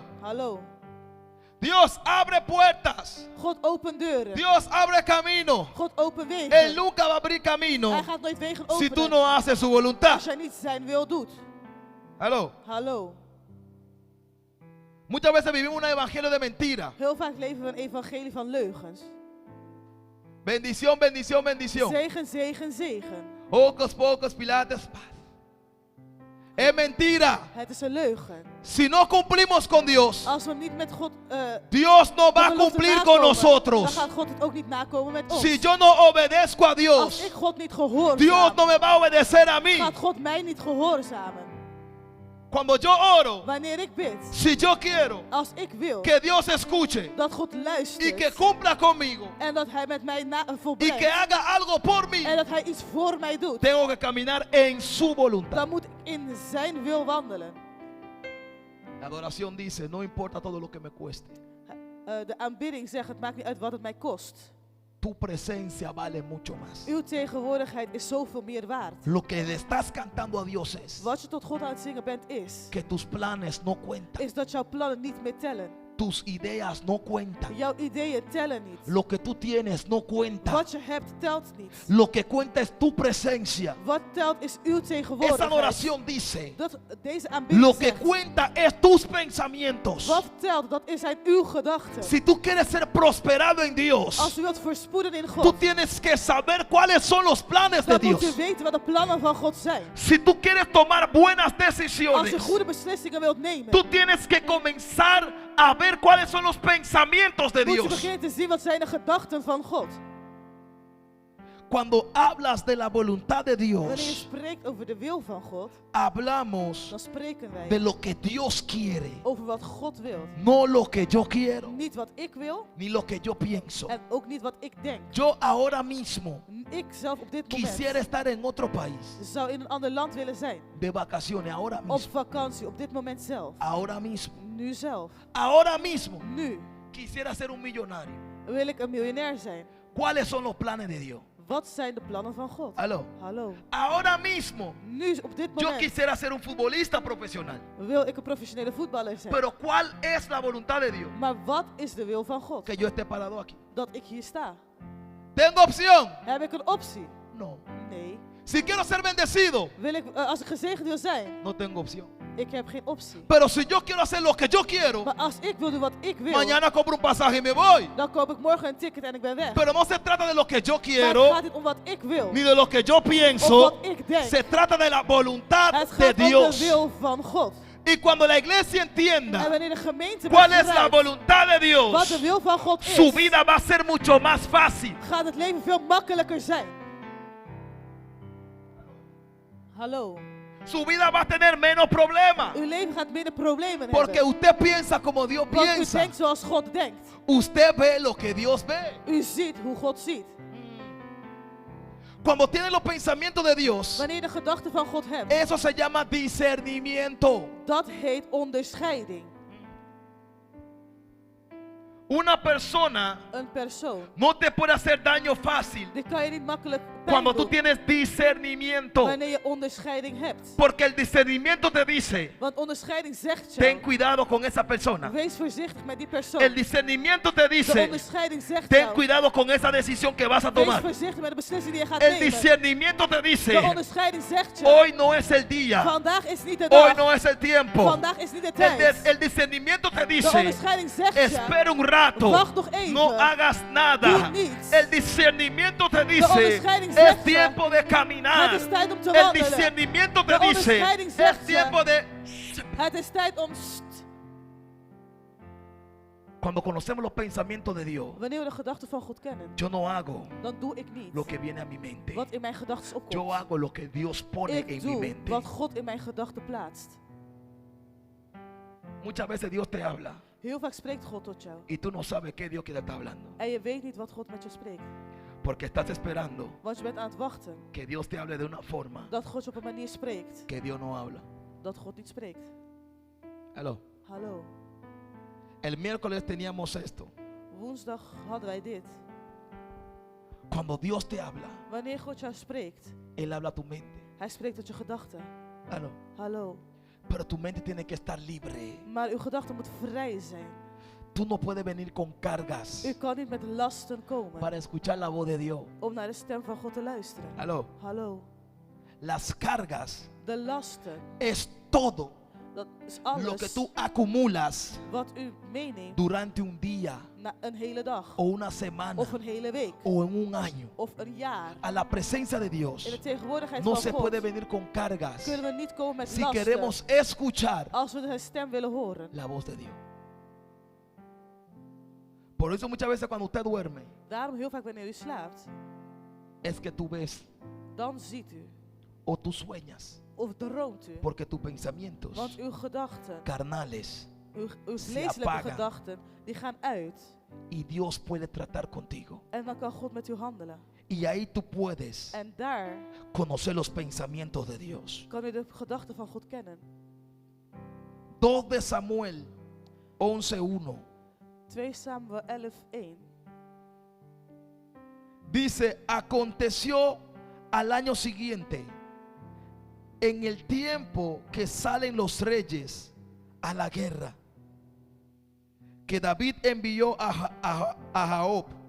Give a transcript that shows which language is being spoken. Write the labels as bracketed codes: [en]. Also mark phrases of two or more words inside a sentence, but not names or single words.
[nl] Hallo. [es] Dios abre puertas. [nl] God opent deuren. [es] Dios abre camino. [nl] God opent [es] Él [nl] wegen. [es] nunca va a abrir camino [nl] Hij gaat nooit wegen [es] si tú [nl] openen [es] no haces su voluntad. [nl] als jij niet zijn wil doet. [es] Aló. [nl] Hallo. [es] Muchas veces vivimos un evangelio de mentira. [nl] Heel vaak leven we een evangelie van leugens. [es] Bendición, bendición, bendición. [nl] Zegen, zegen, zegen. [es] Pocos, pocos, pilates. Paz. Es mentira. [nl] Het is een leugen. [es] Si no cumplimos con Dios, [nl] Als we niet met God [es] Dios no va a [nl] de belofte [es] cumplir [nl] nakomen, [es] con nosotros. [nl] dan gaat God het ook niet nakomen met ons. [es] Si yo no obedezco a [nl] Als [es] Dios, [nl] ik God niet [es] Dios [nl] gehoorzaam, [es] no me va a obedecer a mí. [nl] gaat God mij niet gehoorzamen. [es] Cuando yo oro, [nl] Wanneer ik bid, [es] si yo quiero [nl] als ik wil [es] que Dios escuche [nl] dat God [es] y que [nl] luistert [es] cumpla conmigo [nl] en dat hij met mij [es] y que [nl] volbrengt [es] haga algo por mí, [nl] en dat hij iets voor mij doet, [es] tengo que caminar en su voluntad. [nl] dan moet ik in zijn wil wandelen. [es] La adoración dice, no importa todo lo que me cueste, [nl] De aanbidding zegt, het maakt niet uit wat het mij kost. [es] tu presencia vale mucho más. [nl] Uw tegenwoordigheid is zoveel meer waard. [es] Lo que le estás cantando a Dios es [nl] Wat je tot God aan het zingen bent is [es] que tus planes no cuentan, [nl] dat jouw plannen niet meer tellen. [es] tus ideas no cuentan, [nl] Jouw ideeën tellen niet. [es] lo que tú tienes no cuenta. [nl] Wat je hebt telt niet. [es] Lo que cuenta es tu presencia. [nl] Wat telt is uw [es] Esa [nl] tegenwoordigheid. [es] adoración dice, [nl] Deze aanbidding [es] lo que [nl] zegt, [es] cuenta es tus pensamientos. [nl] wat telt, dat zijn uw gedachten. [es] Si tú quieres ser prosperado en Dios, [nl] Als u wilt voorspoeden in [es] tú [nl] God, [es] tienes que saber cuáles son los planes de [nl] dan moet u [es] Dios. [nl] weten wat de plannen van God zijn. [es] Si tú quieres tomar buenas [nl] Als [es] decisiones, [nl] je goede beslissingen wilt nemen, [es] tú tienes que comenzar a ver cuáles son los pensamientos de [nl] moet je [es] Dios. [nl] beginnen te zien wat zijn de gedachten van God. [es] Cuando hablas de la voluntad de [nl] Wanneer je [es] Dios, [nl] spreekt over de wil van God, [es] hablamos [nl] dan spreken [es] de [nl] wij [es] lo que Dios quiere, [nl] over wat God wil. [es] no lo que yo quiero, [nl] Niet wat ik wil [es] ni lo que yo pienso. [nl] en ook niet wat ik denk. [es] Yo ahora mismo [nl] Ik zelf op dit [es] quisiera [nl] moment [es] estar en otro país [nl] zou in een ander land willen zijn. [es] de vacaciones, ahora [nl] Op [es] mismo, [nl] vakantie, op dit moment zelf. [es] ahora mismo, [nl] Nu zelf. [es] ahora mismo [nl] Nu [es] quisiera ser un millonario. [nl] wil ik een miljonair zijn. [es] ¿Cuáles son los planes de Dios? [nl] Wat zijn de plannen van God? [es] Aló. [nl] Hallo. [es] Ahora mismo [nl] Nu, op dit [es] yo [nl] moment, [es] quisiera ser un futbolista profesional. [nl] wil ik een professionele voetballer zijn. [es] Pero ¿cuál es la voluntad de Dios? [nl] Maar wat is de wil van God? [es] Que yo esté parado aquí. [nl] Dat ik hier sta. [es] ¿Tengo opción? [nl] Heb ik een optie? [es] No. [nl] Nee. [es] Si quiero ser bendecido, [nl] Wil ik, als ik gezegend wil zijn, [es] no tengo opción. [nl] ik heb geen optie. [es] Pero si yo quiero hacer lo que yo quiero, [nl] Maar als ik wil doen wat ik wil, [es] mañana compro un pasaje y me voy. [nl] dan koop ik morgen een ticket en ik ben weg. [es] Pero no se trata de lo que yo [nl] Maar [es] quiero, [nl] het gaat niet om wat ik wil. [es] ni de lo que yo [nl] Of [es] pienso. [nl] wat ik denk. [es] Se trata de la voluntad [nl] Het [es] de [nl] gaat om de [es] Dios. [nl] wil van God. [es] Y cuando la iglesia [nl] En [es] entienda [nl] wanneer de gemeente [es] cuál es la [nl] begrijpt [es] voluntad de [nl] wat [es] Dios, [nl] de wil van God [es] su [nl] is, [es] vida va a ser mucho más fácil. [nl] gaat het leven veel makkelijker zijn. Hallo. [es] Su vida va a tener menos problemas. [nl] Uw leven gaat minder problemen [es] Porque [nl] hebben. [es] usted piensa como Dios [nl] Want u [es] piensa. [nl] denkt zoals God denkt. [es] Usted ve lo que Dios ve. [nl] U ziet hoe God ziet. [es] Cuando tiene los pensamientos de Dios, [nl] Wanneer je de gedachten van God hebt, [es] eso se llama discernimiento. [nl] dat heet onderscheiding. [es] Una persona [nl] Een persoon, [es] no te puede hacer daño fácil [nl] die kan je niet makkelijk pijn [es] cuando tú [nl] doen [es] tienes discernimiento. [nl] wanneer je onderscheiding hebt. [es] Porque el discernimiento te dice, [nl] Want onderscheiding zegt [es] ten [nl] jou, [es] cuidado con esa persona. [nl] wees voorzichtig met die persoon. [es] El discernimiento te [nl] De [es] dice, [nl] onderscheiding zegt [es] ten [nl] jou, [es] cuidado con esa decisión que vas a [nl] wees [es] tomar. [nl] voorzichtig met de beslissing die je gaat [es] El [nl] nemen. [es] discernimiento te [nl] De [es] dice, [nl] onderscheiding zegt je, [es] hoy no es el día, [nl] vandaag is niet de [es] hoy [nl] dag, [es] no es el tiempo. [nl] vandaag is niet de tijd. [es] El discernimiento te [nl] De [es] dice, [nl] onderscheiding zegt je, [es] espera un rato, [nl] wacht nog even, [es] no hagas nada. [nl] doe niets. [es] El discernimiento te dice, [nl] onderscheiding zegt [es] es [nl] je, [es] tiempo de caminar. [nl] het is tijd om te [es] El [nl] wandelen. [es] discernimiento te [nl] De [es] dice, [nl] onderscheiding [es] es [nl] zegt je, [es] tiempo de... [nl] Het is tijd om [es] Cuando conocemos los pensamientos de Dios, [nl] Wanneer we de gedachten van God kennen, [es] yo no hago [nl] dan doe ik niet [es] lo que viene a mi mente. [nl] wat in mijn gedachten [es] Yo [nl] opkomt. [es] hago lo que Dios pone [nl] Ik [es] en mi [nl] doe [es] mente. [nl] wat God in mijn gedachten plaatst. [es] Muchas veces Dios te habla [nl] Heel vaak spreekt God tot jou. [es] y tú no sabes qué Dios que te está hablando. [nl] En je weet niet wat God met je spreekt. [es] Porque estás esperando [nl] Want je bent aan het wachten [es] que Dios te hable de una forma [nl] dat God je op een manier spreekt [es] que Dios no habla. [nl] dat God niet spreekt. [es] Aló. [nl] Hallo. [es] El miércoles teníamos esto. [nl] Woensdag hadden wij dit. [es] Cuando Dios te habla, [nl] Wanneer God jou spreekt, [es] Él habla a tu mente. [nl] Hij spreekt tot je gedachten. [es] Aló. [nl] Hallo. [es] Pero tu mente tiene que estar libre. [nl] Maar uw gedachten moet vrij zijn. [es] Tú no puedes venir con cargas [nl] U kan niet met lasten komen [es] para escuchar la voz de Dios. [nl] om naar de stem van God te luisteren. [es] Aló. [nl] Hallo. [es] Las cargas [nl] De lasten, [es] es todo [nl] dat is [es] lo que [nl] alles [es] tú acumulas [nl] wat u meeneemt [es] durante un día [nl] na een hele dag. [es] o una semana [nl] Of een hele week. [es] o en un año. [nl] Of een jaar. [es] A la presencia de [nl] In [es] Dios [nl] de tegenwoordigheid [es] no [nl] van [es] se [nl] God [es] puede venir con cargas [nl] kunnen we niet komen met [es] si [nl] lasten [es] queremos escuchar [nl] als we zijn stem willen horen. [es] la voz de Dios. Por eso muchas veces cuando usted duerme [nl] Daarom heel vaak wanneer u slaapt, [es] es que tú ves [nl] dan ziet u [es] o tú sueñas [nl] of droomt u. [es] porque tus pensamientos [nl] Want uw gedachten, [es] carnales [nl] uw [es] se [nl] vleeselijke [es] apagan. [nl] gedachten, die gaan uit. [es] y Dios puede tratar contigo. [nl] En dan kan God met u handelen. [es] Y ahí tú puedes [nl] En daar [es] conocer los pensamientos de Dios. [nl] kan u de gedachten van God kennen. [es] 2 de Samuel 11:1 [nl] 2 Samuel 11:1. [es] dice: aconteció al año siguiente, en el tiempo que salen los reyes a la guerra, que David envió a Joab